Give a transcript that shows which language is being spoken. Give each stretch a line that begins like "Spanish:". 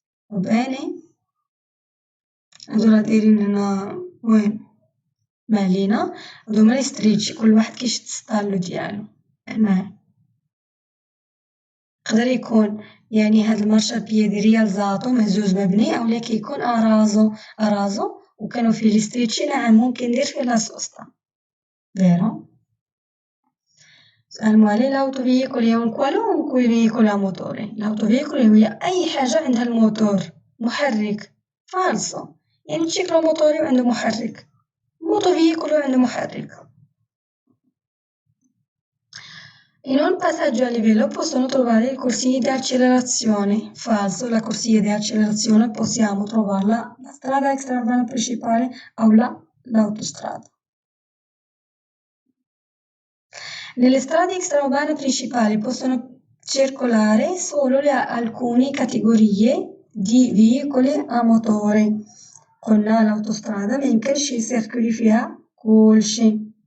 Arabic: باينين هادو راه دايرين هنا وين ما علينا، هادوما لي ستريتشي كل واحد كيشد السطالو ديالو. هنا يقدر يكون يعني هاد المارشابيدي ريالزاتو مهزوز مبني أولا كيكون أرازو وكانوا فيه لي ستريتشي. نعم ممكن ندير فيه لا سوستا vero. سؤال موالي
Italian: l'autoveicoolo è un qualunque veicolo a motore.
Arabic: l'autoveicoolo هي أي حاجة عندها الموتور محرك. فالسو يعني الشيكلوموتوري عنده محرك، الموتوفيكولو عنده محرك.
Italian: In un passaggio a livello possono trovare i corsie di accelerazione. Falso, la corsia di accelerazione possiamo trovarla la strada extraurbana principale o l'autostrada. Nelle strade extraurbane principali possono circolare solo alcune categorie di veicoli a motore.
Arabic: قلنا الأوتوسترادا ميمكنش يسيركولي فيها كلشي.